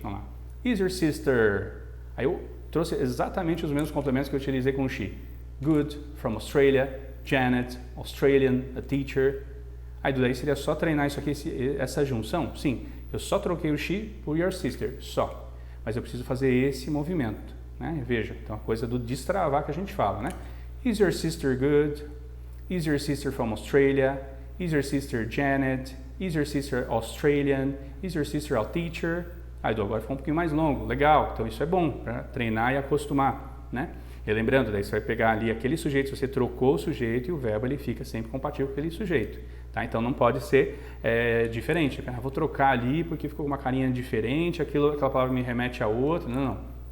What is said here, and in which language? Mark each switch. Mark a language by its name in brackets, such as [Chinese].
[Portuguese] Olha lá, [English] is your sister, [Portuguese] aí eu trouxe exatamente os mesmos complementos que eu utilizei com o she, [English] good, from Australia, Janet, Australian, a teacher, [Portuguese] aí daí seria só treinar isso aqui, essa junção, sim, eu só troquei o she por [English] your sister, [Portuguese] só, mas eu preciso fazer esse movimento, né? Veja, então a coisa do destravar que a gente fala, né? [English] Is your sister good? Is your sister from Australia? Is your sister Janet? Is your sister Australian? Is your sister a teacher? [Portuguese] Agora ficou um pouquinho mais longo, legal, então isso é bom para treinar e acostumar, né? E lembrando, daí você vai pegar ali aquele sujeito, se você trocou o sujeito e o verbo ele fica sempre compatível com aquele sujeito, tá? Então não pode ser diferente, vou trocar ali porque ficou uma carinha diferente, aquela palavra me remete a outra, não.